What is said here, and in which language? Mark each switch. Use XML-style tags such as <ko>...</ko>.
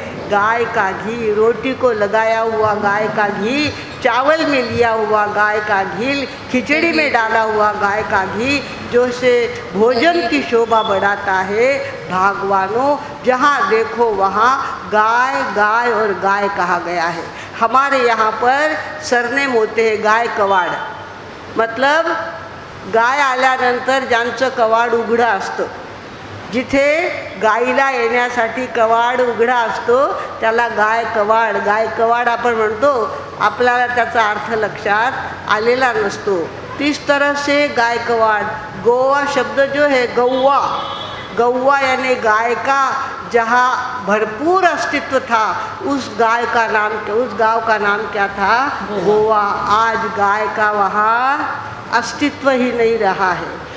<hi>गाय का घी, रोटी को लगाया हुआ गाय का घी, चावल में लिया हुआ गाय का घी, खिचड़ी में डाला हुआ गाय का घी, जो से भोजन की शोभा बढ़ाता है। भगवानों, जहाँ देखो वहाँ गाय गाय और गाय कहा गया है। हमारे यहाँ पर सरनेम होते हैं गाय कवाड,</hi> <mr>मतलब गाय आल्यानंतर ज्यांचं कवाड उघडं असतं, जिथे गाईला येण्यासाठी कवाड उघडा असतो त्याला गाय कवाड आपण म्हणतो। आपल्याला त्याचा अर्थ लक्षात आलेला नसतो।</mr> <hi>इस तरह से गाय कवाड। गोवा शब्द जो है गौवा, गौवा यानी गाय का, जहाँ भरपूर अस्तित्व था उस गाय का नाम, उस गांव का नाम क्या था? गोवा। आज गाय का वहाँ अस्तित्व ही नहीं रहा है।</hi>